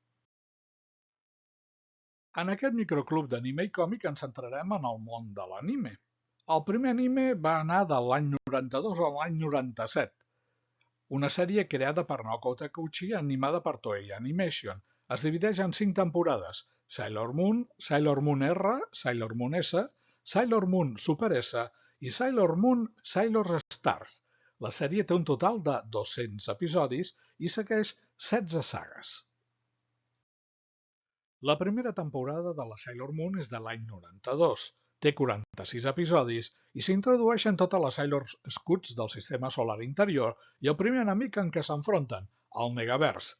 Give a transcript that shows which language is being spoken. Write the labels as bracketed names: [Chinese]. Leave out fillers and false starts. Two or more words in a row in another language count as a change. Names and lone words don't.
[Catalan] En aquest microclub d'anime i còmic ens centrarem en el món de l'anime. El primer anime va anar de l'any 92 a l'any 97. Una sèrie creada per Naoko Takeuchi animada per Toei Animation. Es divideix en 5 temporades: Sailor Moon R, Sailor Moon S, Sailor Moon Super S i Sailor Moon Sailor Stars. La sèrie té un total de 200 episodis i segueix 16 sagues. La primera temporada de la Sailor Moon és de l'any 92, té 46 episodis i s'introdueixen totes les Sailor Scouts del sistema solar interior i el primer enemic en què s'enfronten, el Megavers.